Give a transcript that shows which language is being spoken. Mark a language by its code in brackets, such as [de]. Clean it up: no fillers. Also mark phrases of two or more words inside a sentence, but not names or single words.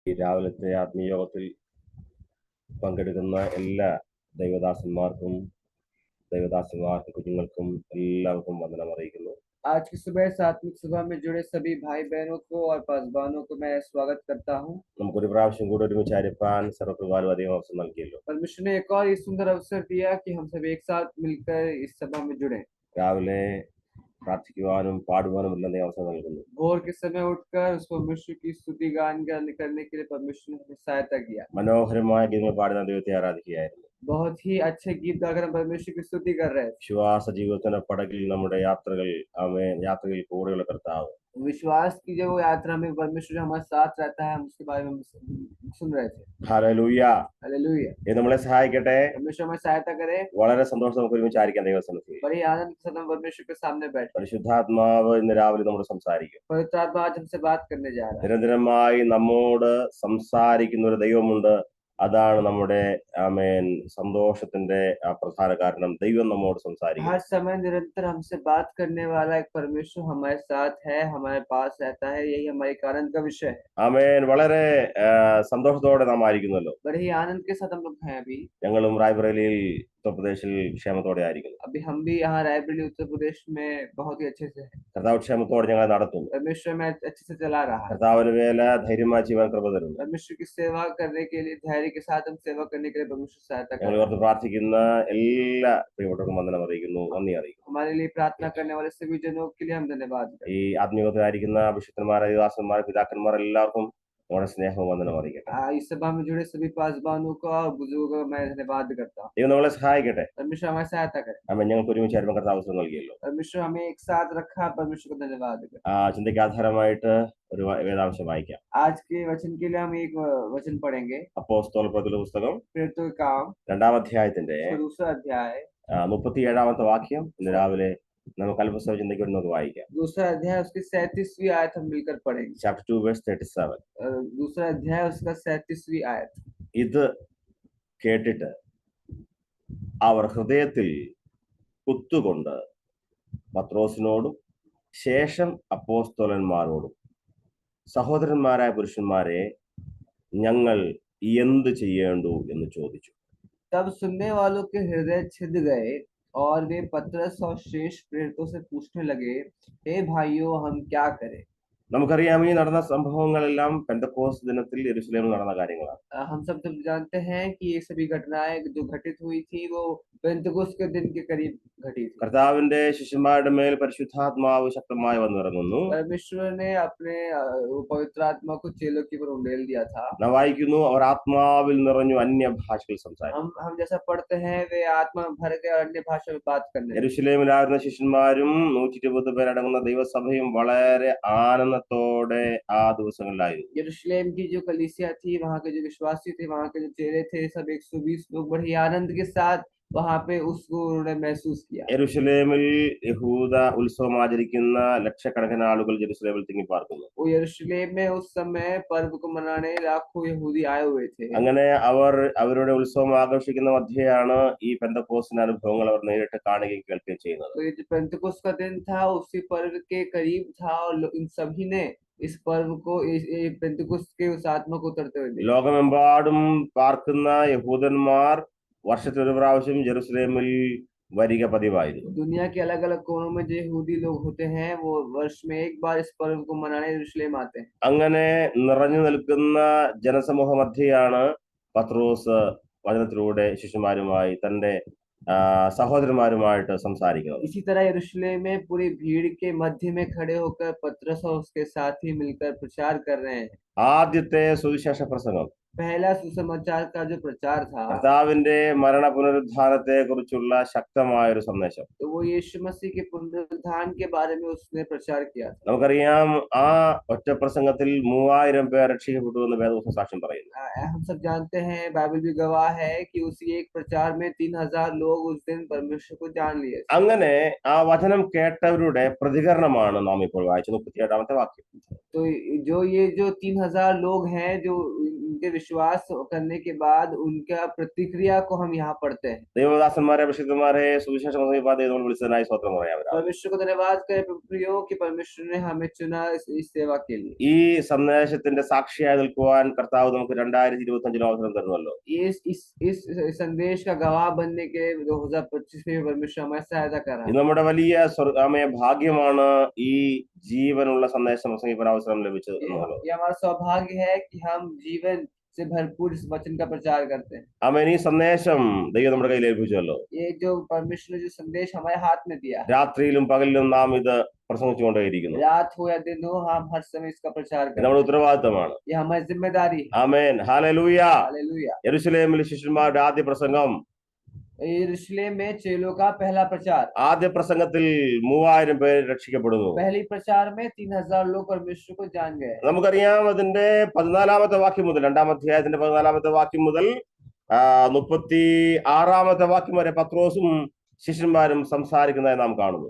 [ml] ഈ രാവിലത്തെ ആത്മീയയോഗത്തിൽ പങ്കെടുക്കുന്ന എല്ലാ ദൈവദാസന്മാർക്കും കുഞ്ഞുങ്ങൾക്കും എല്ലാവർക്കും വന്ദനം അറിയിക്കുന്നു. [hi] आज की सुबह इस आत्मिक सभा में जुड़े सभी भाई बहनों को और पासवानों को मैं स्वागत करता हूँ। [ml] നമുക്കൊരു പ്രാവശ്യം കൂടെ ഒരുമിച്ചായിരിക്കാൻ സർവ്വകൃപാലും അധികം അവസരം നൽകിയല്ലോ. [hi] परमेश्वर ने एक और ये सुंदर अवसर दिया कि हम सब एक साथ मिलकर इस सभा में जुड़े। [ml] രാവിലെ പ്രാർത്ഥിക്കുവാനും പാടുവാനും എല്ലാം ദൈവം അവസരം നൽകുന്നു. [hi] भोर के समय उठकर उस परमेश्वर की स्तुति गान करने के लिए परमेश्वर ने हमें सहायता किया। [ml] മനോഹരമായ ഗീതങ്ങൾ പാടുന്ന ദൈവത്തെ ആരാധിക്കുകയായിരുന്നു. [hi] बहुत ही अच्छे गीत गाकर हम परमेश्वर की स्तुति कर रहे थे। [ml] വിശ്വാസ ജീവിതത്തിന്റെ പടകിൽ നമ്മുടെ യാത്രയിൽ കൂടെയുള്ള കർത്താവ്. [hi] विश्वास की जो यात्रा में परमेश्वर हमारे साथ रहता है, हम उसके बारे में सुन रहे थे। [ml] ഹല്ലേലൂയ. [hi] हालेलुया। [ml] ഇത് നമ്മളെ സഹായിക്കട്ടെ. [hi] परमेश्वर हमें सहायता करे। [ml] വളരെ സന്തോഷം നമുക്ക് ഒരുമിച്ചായിരിക്കാൻ ദൈവസന്നിധിയിൽ. [hi] बड़ी आनंद के साथ हम परमेश्वर के सामने बैठे। [ml] പരിശുദ്ധാത്മാവ് ഇന്ന് രാവിലെ നമ്മോട് സംസാരിക്കും. [hi] पवित्र आत्मा आज हमसे बात करने जा रहा है। [ml] നിരന്തരമായി നമ്മോട് സംസാരിക്കുന്ന ഒരു ദൈവമുണ്ട്. അതാണ് നമ്മുടെ സന്തോഷത്തിന്റെ പ്രധാന കാരണം. ദൈവം നമ്മോട് സംസാരിക്കും. [hi] हर समय निरंतर हमसे बात करने वाला एक परमेश्वर हमारे साथ है, हमारे पास रहता है, यही हमारे आनंद का विषय है। [ml] വളരെ സന്തോഷത്തോടെ നാം ആയിരിക്കുന്നല്ലോ. [hi] बड़े ही आनंद के साथ हम लोग हैं अभी। [ml] ഞങ്ങളും റായ്ബറേലിയിൽ ഉത്തർപ്രദേശിൽ ക്ഷേമത്തോടെ ആയിരിക്കുന്നു. [hi] अभी हम भी यहाँ रायबरेली उत्तर प्रदेश में बहुत ही अच्छे से हैं। [ml] കർത്താവ് ക്ഷേമത്തോടെ ഞങ്ങളെ നടത്തുന്നു. [hi] परमेश्वर में अच्छे से चला रहा है। [ml] കർത്താവിന് വേല ധൈര്യമായി ചെയ്യാൻ കൃപ തരുന്നു. [hi] परमेश्वर की सेवा करने के लिए धैर्य के साथ हम सेवा करने के लिए परमेश्वर सहायता [ml] ഞങ്ങൾ [hi] करें। [ml] ഓർത്ത് പ്രാർത്ഥിക്കുന്ന എല്ലാ പ്രിയപ്പെട്ടവർക്കും വന്ദനം അറിയിക്കുന്നു, നന്ദി അറിയിക്കുന്നു. [hi] हमारे लिए प्रार्थना करने वाले सभी जनों के लिए हम धन्यवाद करते [ml] ഈ ആത്മീയത്തിലായിരിക്കുന്ന വിശുദ്ധന്മാർ, ദാസന്മാർ, പിതാക്കന്മാർ എല്ലാവർക്കും നമ്മുടെ സ്നേഹവും വന്ദനം അറിയിക്കട്ടെ. [hi] हैं। इस सभा में जुड़े सभी पासवानों को और बुजुर्गों को मैं धन्यवाद करता हूँ। [ml] ദൈവം നമ്മളെ സഹായിക്കട്ടെ. [hi] परमेश्वर हमारी सहायता करे। [ml] ഞങ്ങൾക്ക് ഒരുമിച്ചായിരിക്കും കർത്താവ് അവസരം നൽകിയല്ലോ. [hi] परमेश्वर हमें एक साथ रखा, परमेश्वर को धन्यवाद करें। [ml] ചിന്തയ്ക്ക് ആധാരമായിട്ട് ഒരു വേദാംശം വായിക്കാം. [hi] आज के वचन के लिए हम एक वचन पढ़ेंगे। [ml] അപ്പോസ്തലപ്രവൃത്തികളുടെ പുസ്തകം [hi] प्रेरितों के काम [ml] 2-ാം അധ്യായത്തിന്റെ [hi] उसका दूसरा अध्याय [ml] 37-ാമത്തെ വാക്യം ഇന്ന് രാവിലെ നമുക്ക് അല്പസമയ ചിന്തയ്ക്ക് വേണ്ടി നമുക്ക് വായിക്കാം. [hi] दूसरा अध्याय उसकी 37वीं आयत हम मिलकर पढ़ेंगे। [en] Chapter 2 verse 37. [hi] दूसरा अध्याय उसका 37वीं आयत। [ml] ഇത് കേട്ടിട്ട് അവർ ഹൃദയത്തിൽ കുത്തുകൊണ്ട് പത്രോസിനോടും ശേഷം അപ്പോസ്തലന്മാരോടും, സഹോദരന്മാരായ പുരുഷന്മാരെ, ഞങ്ങൾ എന്ത് ചെയ്യേണ്ടു എന്ന് ചോദിച്ചു. [hi] तब सुनने वालों के हृदय छिद गए और वे पतरस और शेष प्रेरितों से पूछने लगे, हे भाइयों, हम क्या करें? [ml] നമുക്കറിയാം, ഈ നടന്ന സംഭവങ്ങളെല്ലാം പെന്തക്കോസ്ത് ദിനത്തിൽ യെരുശലേമിൽ നടന്ന കാര്യങ്ങളാണ്. [hi] हम सब जानते हैं कि ये सभी घटनाएं जो घटित हुई थी वो पेंतकोस्त के दिन के करीब घटी थी। [ml] കർത്താവിന്റെ ശിഷ്യന്മാരുടെ മേൽ പരിശുദ്ധാത്മാവ് ശക്തമായി വന്നിറങ്ങുന്നു. [hi] परमेश्वर ने अपने पवित्र आत्मा को चेलों के ऊपर उंडेल दिया था। [ml] നാം വായിക്കുന്നു, അവർ ആത്മാവിൽ നിറഞ്ഞു അന്യ ഭാഷകൾ സംസാരിച്ചു. [hi] हम जैसा पढ़ते हैं वे आत्मा भर के अन्य भाषा में बात करने लगे। [ml] യെരുശലേമിലായിരുന്ന ശിഷ്യന്മാരും 120 പേരടങ്ങുന്ന ദൈവസഭയും വളരെ ആനന്ദത്തോടെ ആ ദിവസങ്ങളിലായിരുന്നു. [hi] यरूशलेम की जो कलीसिया थी, वहाँ के जो विश्वासी थे, वहाँ के जो चेले थे, सब 120 लोग बड़े आनंद के साथ वहाँ पे उसको उन्होंने महसूस किया। [ml] യെരുശലേമിൽ യഹൂദ ഉത്സവം ആചരിക്കുന്ന ലക്ഷക്കണക്കിന് ആളുകൾ ജെറുസലേമിൽ തിങ്ങിപ്പാർക്കുന്നു. [hi] वो यरूशलेम में उस समय पर्व को मनाने लाखों यहूदी आए हुए थे। [ml] അങ്ങനെ അവരുടെ ഉത്സവം ആഘോഷിക്കുന്ന മധ്യയാണ് ഈ പെന്തക്കോസ്തിന്റെ അനുഭവങ്ങൾ അവർ നേരിട്ട് കാണുകയും കേൾക്കുകയും ചെയ്യുന്നത്. [hi] तो ये जो पेंतकोस्त का दिन था, उसी पर्व के करीब था और इन सभी ने इस पर्व को पेंतकोस्त के उस आत्मा को उतरते हुए देखा। [ml] ലോകമെമ്പാടും പാർക്കുന്ന യഹൂദന്മാർ വർഷത്തിൽ ഒരു പ്രാവശ്യം ജെറുസലേമിൽ വരിക പതിവായിരുന്നു. [hi] दुनिया के अलग अलग कोनों में जो यहूदी लोग होते हैं, वो वर्ष में एक बार इस पर्व को मनाने यरूशलेम आते हैं। [ml] അങ്ങനെ നിറഞ്ഞു നിൽക്കുന്ന ജനസമൂഹ മധ്യയാണ് പത്രോസ് വചനത്തിലൂടെ ശിഷ്യന്മാരുമായി തന്റെ സഹോദരന്മാരുമായിട്ട് സംസാരിക്കുന്നത്. [hi] इसी तरह यरूशलेम में पूरी भीड़ के मध्य में खड़े होकर पतरस और उसके साथी मिलकर प्रचार कर रहे हैं। [ml] ആദ്യത്തെ സുവിശേഷ പ്രസംഗം, [hi] पहला सुसमाचार का जो प्रचार था, [ml] കർത്താവിന്റെ മരണ പുനരുദ്ധാനത്തെ കുറിച്ചുള്ള ശക്തമായ ഒരു സന്ദേശം. [hi] तो वो यीशु मसीह के पुनरुत्थान के बारे में उसने प्रचार किया था। [ml] നമുക്കറിയാം, ആ ഒറ്റ പ്രസംഗത്തിൽ 3000 പേർ രക്ഷിക്കപ്പെട്ടു എന്ന് വേദപുസ്തകം സാക്ഷ്യം പറയുന്നു. [hi] हम सब जानते हैं, बाइबल भी गवाह है कि उसी एक प्रचार में 3000 लोग उस दिन परमेश्वर को जान लिए। [ml] അങ്ങനെ ആ വചനം കേട്ടവരുടെ പ്രതികരണമാണ് നാം ഇപ്പോൾ വായിച്ച 37-ാമത്തെ വാക്യം. [hi] तो जो 3000 लोग हैं जो उनके विश्वास करने के बाद उनका प्रतिक्रिया को हम यहाँ पढ़ते हैं। [ml] ദൈവദാസന്മാരെ വിശുദ്ധന്മാരെ സുവിശേഷം നമ്മൾ വിളിച്ചതിനായി സ്വത്രം പറയാം. [hi] परमेश्वर को धन्यवाद करें प्रियो कि परमेश्वर ने हमें चुना इस सेवा के लिए। [ml] ഈ സന്ദേശത്തിന്റെ സാക്ഷിയായി നിൽക്കുവാൻ കർത്താവ് നമുക്ക് 2025 അവസരം തരുമല്ലോ. [hi] इस संदेश का गवाह बनने के 2025 में परमेश्वर हमारी सहायता कर रहा है। [ml] ഇത് നമ്മുടെ വലിയ ഭാഗ്യമാണ് ഈ ജീവനുള്ള സന്ദേശം പ്രസംഗിക്കാൻ അവസരം ലഭിച്ചത് എന്നുള്ളത്. [hi] ये हमारा सौभाग्य है कि हम जीवन से भरपूर इस वचन का प्रचार करते हैं। [ml] ആമേൻ. ഈ സന്ദേശം ദൈവം നമ്മുടെ കയ്യിൽ ഏൽപ്പിച്ചല്ലോ. [hi] ये जो परमेश्वर ने जो संदेश हमारे हाथ में दिया, [ml] രാത്രിയിലും പകലിലും നാം ഇത് പ്രസംഗിച്ചുകൊണ്ടേയിരിക്കുന്നു. [hi] रात हो या दिन हो, हम हर समय इसका प्रचार करें। [ml] നമ്മുടെ ഉത്തരവാദിത്തമാണ്. [hi] ये हमारी जिम्मेदारी है। [ml] ആമേൻ. ഹല്ലേലൂയ. [hi] हालेलुया। [ml] യെരൂശലേമിലെ ശിഷ്യന്മാരുടെ ആദ്യ പ്രസംഗം, [hi] यरूशलेम में चेलों का पहला प्रचार, [ml] ആദ്യ പ്രസംഗത്തിൽ 3000 പേര് രക്ഷിക്കപ്പെടുന്നു. [hi] पहली प्रचार में 3000 लोग परमेश्वर को जान गए। [ml] നമുക്കറിയാം അതിന്റെ 14ാമത്തെ വാക്യം മുതൽ, 2-ാം അധ്യായത്തിന്റെ 14ാമത്തെ വാക്യം മുതൽ 36ാമത്തെ വാക്യം വരെ പത്രോസും ശിഷ്യന്മാരും സംസാരിക്കുന്നതായി നാം കാണുന്നു.